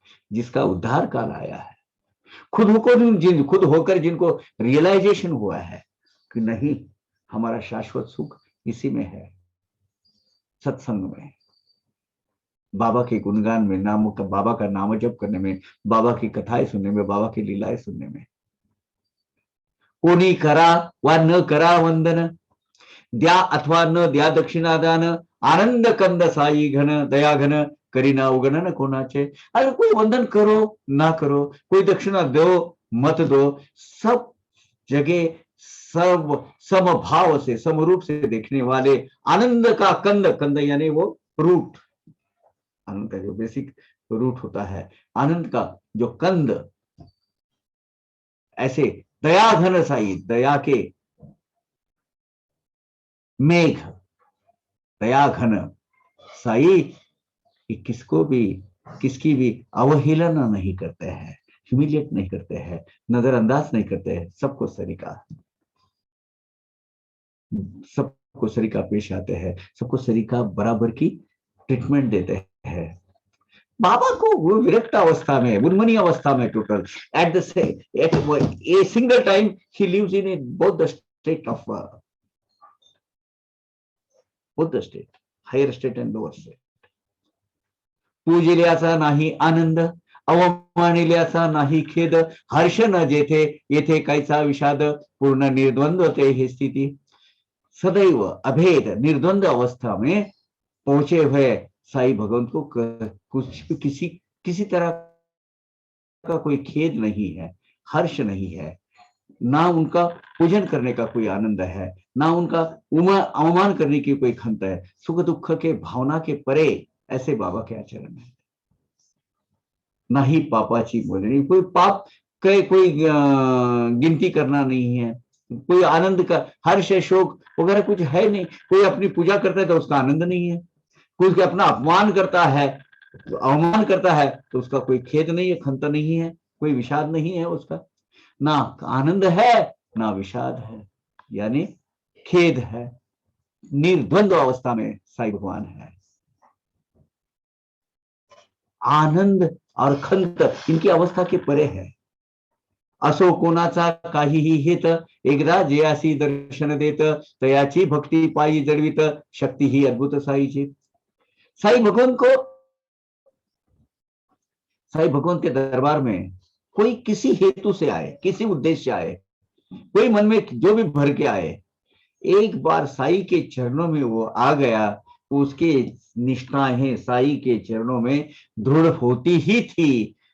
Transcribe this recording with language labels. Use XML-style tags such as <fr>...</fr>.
<hi>जिसका उद्धार काल आया है, खुद होकर जिनको रियलाइजेशन हुआ है कि नहीं, हमारा शाश्वत सुख इसी में है, सत्संग में, बाबा के गुणगान में, नाम का, बाबा का नाम जप करने में, बाबा की कथाएं सुनने में, बाबा की लीलाएं सुनने में।</hi> <mr>कोणी करा वा न करा वंदन, द्या अथवा न द्या दक्षिणादान, आनंद कंद साई घन दया घन, करी ना उगणन कोणाचे।</mr> <hi>अगर कोई वंदन करो ना करो, कोई दक्षिणा दो मत दो, सब जगह सब समभाव से, समरूप से देखने वाले, आनंद का कंद, कंद यानी वो रूट, आनंद का जो बेसिक रूट होता है, आनंद का जो कंद, ऐसे दया घन साई, दया के मेघ, दया घन साई, किसको भी, किसकी भी अवहेलना नहीं करते हैं, ह्यूमिलिएट नहीं करते हैं, नजरअंदाज नहीं करते हैं, सबको सरीका पेश आते हैं, सबको सरीका बराबर की ट्रीटमेंट देते हैं। बाबा को वो विरक्त अवस्था में, उन्मनी अवस्था में total,</hi> <en>At the at a single time he lives in a both the state of both the state, higher state and lower state.</en> <mr>पूजिल्याचा नाही आनंद, अवमानिल्याचा नाही खेद, हर्ष न जेथे येथे कायचा विषाद, पूर्ण निर्द्वंद्व ते ही स्थिति.</mr> <hi>सदैव अभेद निर्द्वंद्व अवस्था में पहुंचे हुए साई भगवंत को कुछ किसी तरह का कोई खेद नहीं है, हर्ष नहीं है, ना उनका पूजन करने का कोई आनंद है, ना उनका अवमान करने की कोई खंत है. सुख दुख के भावना के परे ऐसे बाबा के आचरण है.</hi> <mr>ना ही पापाची मोजणी,</mr> <hi>कोई पाप के कोई गिनती करना नहीं है, कोई आनंद का हर्ष शोक वगैरह कुछ है नहीं. कोई अपनी पूजा करता है तो उसका आनंद नहीं है, कोई अपना अपमान करता है, अवमान करता है तो उसका कोई खेद नहीं है, खंत नहीं है, कोई विषाद नहीं है उसका. ना आनंद है ना विषाद है, यानी खेद है. निर्द्वंद्व अवस्था में साई भगवान है. आनंद और खंत इनकी अवस्था के परे है.</hi> <mr>असो कोणाचा काहीही हेत, एकदा जयासी दर्शन देत, तयाची भक्ती पायी जडवित, शक्ती ही अद्भुत साईची.</mr> <hi>साई भगवान के दरबार में कोई किसी हेतु से आए, किसी उद्देश्य आए, कोई मन में जो भी भर के आए, एक बार साई के चरणों में वो आ गया, उसके निष्ठाएं साई के चरणों में दृढ़ होती ही थी.</hi>